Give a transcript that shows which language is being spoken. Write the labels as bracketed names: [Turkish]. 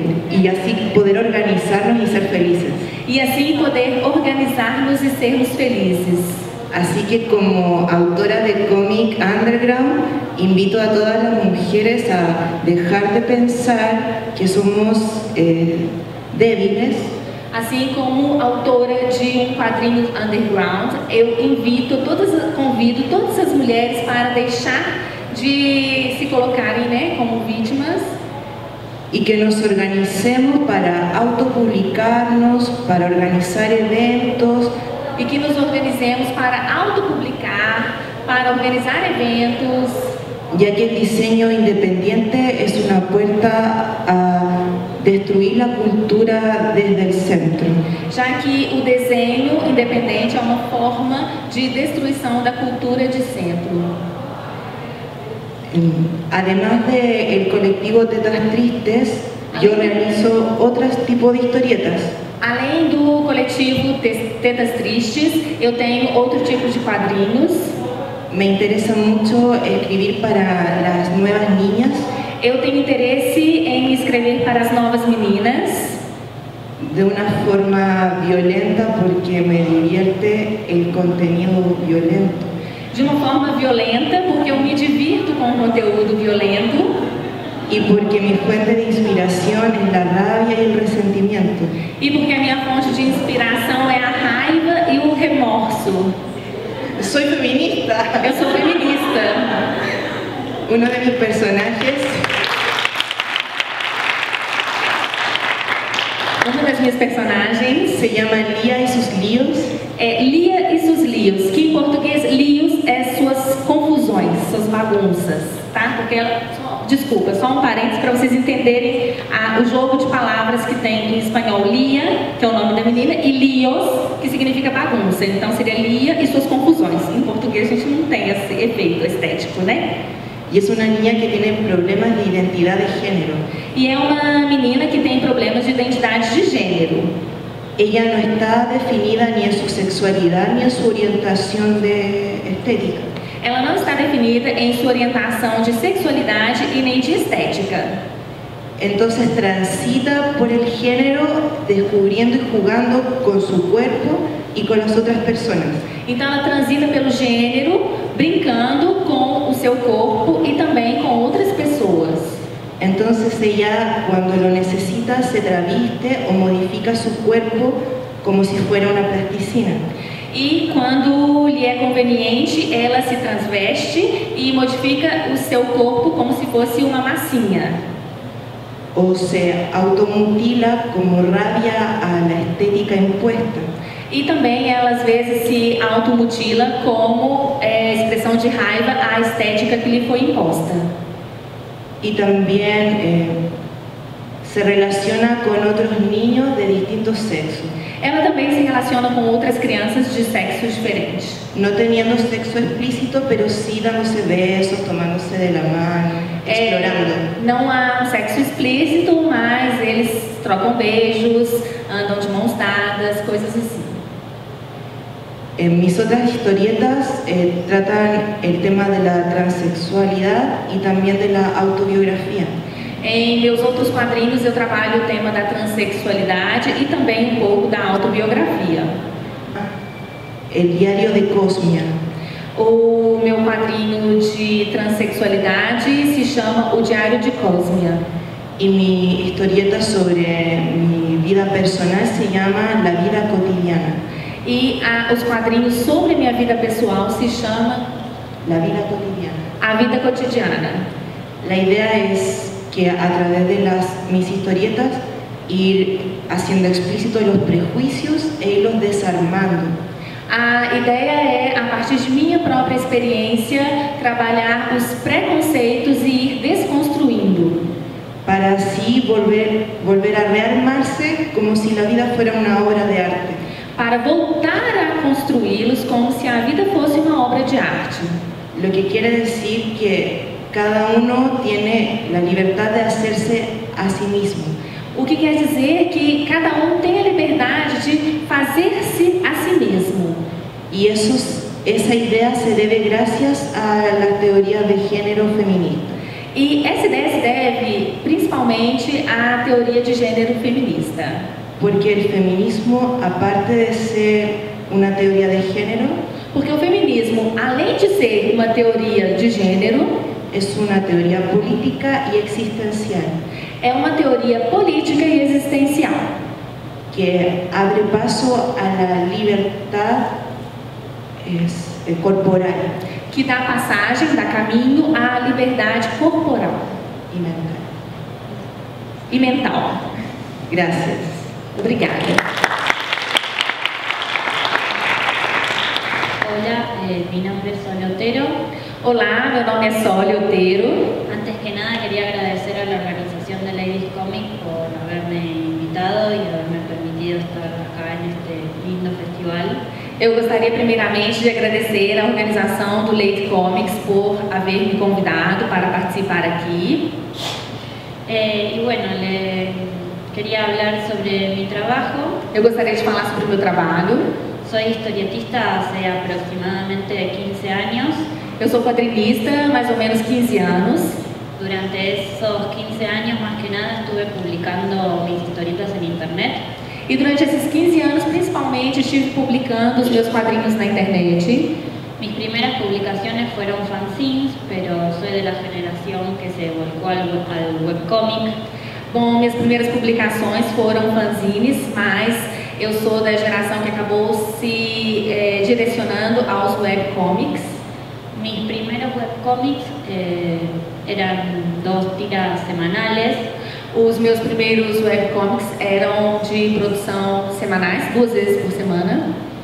[Spanish] Y así poder organizarnos y ser felices. [Portuguese] e assim poder organizar-nos e sermos felizes. [Spanish] Así que como autora de cómic underground, invito a todas las mujeres a dejar de pensar que somos débiles, [Portuguese] Assim como autora de quadrinho underground, eu convido todas as mulheres para deixar de se colocarem, né, como vítimas [Spanish] y que nos organicemos para autopublicarnos, para organizar eventos, [Portuguese] e que nos organizemos para autopublicar, para organizar eventos, [Spanish] ya que el diseño independiente es una puerta a destruir la cultura desde el centro. [Portuguese] já que o desenho independente é uma forma de destruição da cultura de centro. [Spanish] Además del colectivo Tetas Tristes, yo realizo otros tipos de historietas. [Portuguese] Além do coletivo Tetas Tristes, eu tenho outro tipo de quadrinhos. [Spanish] Me interesa mucho escribir para las nuevas niñas, [Portuguese] Eu tenho interesse em escrever para as novas meninas, [Spanish] de una forma violenta porque me divierte el contenido violento. [Portuguese] de uma forma violenta, porque eu me divirto com o conteúdo violento [Spanish] Y porque mi fuente de inspiración es la rabia y el resentimiento. [Portuguese] e porque a minha fonte de inspiração é a raiva e o remorso. [Spanish] Soy feminista. [Portuguese] Eu sou feminista. [Spanish] Uno de mis personajes [Portuguese] Uma das minhas personagens [Spanish] se llama Lía y sus líos. [Portuguese] é Lia e seus líos, que em português líos é suas confusões, suas bagunças, tá? Porque desculpa, só um parênteses para vocês entenderem o jogo de palavras que tem em espanhol Lia, que é o nome da menina, e líos, que significa bagunça. Então seria Lia e suas confusões. Em português a gente não tem esse efeito estético, né? [Spanish] Y es una niña que tiene problemas de identidad de género. [Portuguese] E é uma menina que tem problemas de identidade de gênero. [Spanish] Ella no está definida ni en su sexualidad ni en su orientación estética. [Portuguese] Ela não está definida em sua orientação de sexualidade e nem de estética. [Spanish] Entonces transita por el género descubriendo y jugando con su cuerpo y con las otras personas. [Portuguese] Então ela transita pelo gênero, brincando com o seu corpo e também com outras pessoas. [Spanish] Entonces ella, cuando lo necesita, se traviste o modifica su cuerpo como si fuera una plasticina. [Portuguese] E quando lhe é conveniente, ela se transveste e modifica o seu corpo como se fosse uma massinha. [Spanish] o se automutila como rabia a la estética impuesta. [Portuguese] E também ela às vezes se automutila como expressão de raiva à estética que lhe foi imposta. [Spanish] Y también se relaciona con otros niños de distintos sexos. [Portuguese] Ela também se relaciona com outras crianças de sexos diferentes. [Spanish] No teniendo sexo explícito, pero sí dándose besos, tomándose de la mano, explorando. [Portuguese] Não há um sexo explícito, mas eles trocam beijos, andam de mãos dadas, coisas assim. [Spanish] Mis otras historietas tratan el tema de la transexualidad y también de la autobiografía. [Portuguese] Em meus outros quadrinhos eu trabalho o tema da transexualidade e também um pouco da autobiografia. [Spanish] El diario de Cosmia. [Portuguese] O meu quadrinho de transexualidade se chama O Diário de Cosmia. [Spanish] Y mi historieta sobre mi vida personal se llama La vida cotidiana. [Portuguese] E os quadrinhos sobre minha vida pessoal se chama [Spanish] La vida cotidiana. [Portuguese] A Vida Cotidiana. [Spanish] La idea es que a través de mis historietas ir haciendo explícitos los prejuicios e irlos desarmando. [Portuguese] A ideia é, a partir de minha própria experiência, trabalhar os preconceitos e ir desconstruindo. [Spanish] Para así volver a rearmarse como si la vida fuera una obra de arte. [Portuguese] Para voltar a construí-los como se a vida fosse uma obra de arte. [Spanish] Lo que quiere decir que cada uno tiene la libertad de hacerse a sí mismo. [Portuguese] O que quer dizer que cada um tem a liberdade de fazer-se a si mesmo. [Spanish] Y esa idea se debe gracias a la teoría de género feminista. [Portuguese] E essa ideia se deve principalmente à teoria de gênero feminista. [Spanish] Porque el feminismo, aparte de ser una teoría de género, [Portuguese] porque o feminismo, além de ser uma teoria de gênero, [Spanish] es una teoría política y existencial. [Portuguese] É uma teoria política e existencial. [Spanish] Que abre paso a la libertad corporal. [Portuguese] Que dá passagem, dá caminho à liberdade corporal. [Spanish] Y mental. [Portuguese] E mental. [Spanish] Gracias. [Portuguese] Obrigada. [Spanish] Hola, mi nombre es Sole Otero. [Portuguese] Olá, meu nome é Sole Otero. [Spanish] Antes que nada quería agradecer a la organización de Ladies Comic por haberme invitado y haberme permitido estar acá en este lindo festival. [Portuguese] Eu gostaria primeiramente de agradecer à organização do Lady Comics por haver me convidado para participar aqui. [Spanish] Y bueno, quería hablar sobre mi trabajo. [Portuguese] Eu gostaria de falar sobre o meu trabalho. [Spanish] Soy historietista hace aproximadamente 15 años. [Portuguese] Eu sou quadrinista há mais ou menos 15 anos. [Spanish] Durante esos 15 años, más que nada, estuve publicando mis historietas en internet. [Portuguese] E durante esses 15 anos, principalmente, estive publicando os meus quadrinhos na internet. [Spanish] Mis primeras publicaciones fueron fanzines, pero soy de la generación que se volcó al webcomic. [Portuguese] Bom, minhas primeiras publicações foram fanzines, mas eu sou da geração que acabou se direcionando aos webcomics. [Spanish] Mis primeros webcomics eran 2 tiras semanales. [Portuguese] Os meus primeiros webcomics eram de produção semanais, 2 vezes por semana.